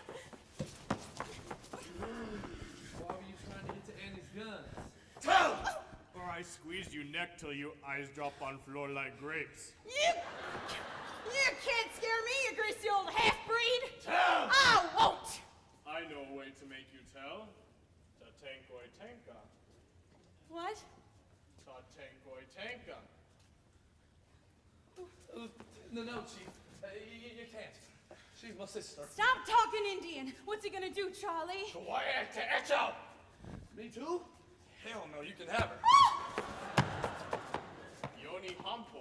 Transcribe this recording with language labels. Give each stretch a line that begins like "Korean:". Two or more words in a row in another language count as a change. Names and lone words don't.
English: Why were you trying to get to Annie's guns? Tell! Or I squeeze you neck till you eyes drop on floor like grapes. You can't scare me, you greasy old half-breed. Tell! I won't. I know a way to make you tell. Ta tankoi tanka. What? Ta tankoi tanka. No, Chief. You can't. She's my sister. Stop talking Indian. What's he gonna do, Charlie? Me too? Hell no, you can have her. Yoni hampo.